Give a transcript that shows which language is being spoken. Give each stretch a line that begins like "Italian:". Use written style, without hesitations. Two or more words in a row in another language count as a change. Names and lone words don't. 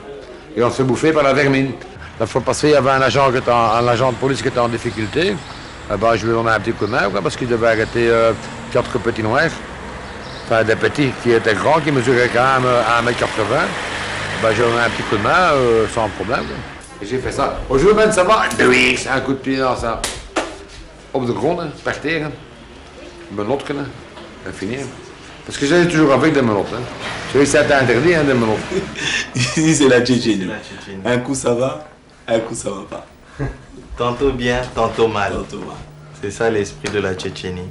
French: Et on se fait bouffer par la vermine. La fois passée, il y avait un agent de police qui était en difficulté. Ben, je lui ai donné un petit coup de main, quoi, parce qu'il devait arrêter 4 petits noirs. Enfin, des petits qui étaient grands, qui mesuraient quand même 1,80 m. Ben, j'ai donné un petit coup de main sans problème. Quoi. Et j'ai fait ça. Aujourd'hui, ça va. Oui, un coup de pied dans ça.
Dutch: Op de grond,
French: hein, par terre. Hein. Menottes, hein. Fini. Hein. Parce que j'ai toujours avec des menottes. Hein. Tu sais, c'est interdit, hein, des menottes. Ici, c'est la Tchétchénie. Un coup, ça va, un coup, ça va pas. Tantôt bien, tantôt mal. Tantôt mal. C'est ça l'esprit de la Tchétchénie.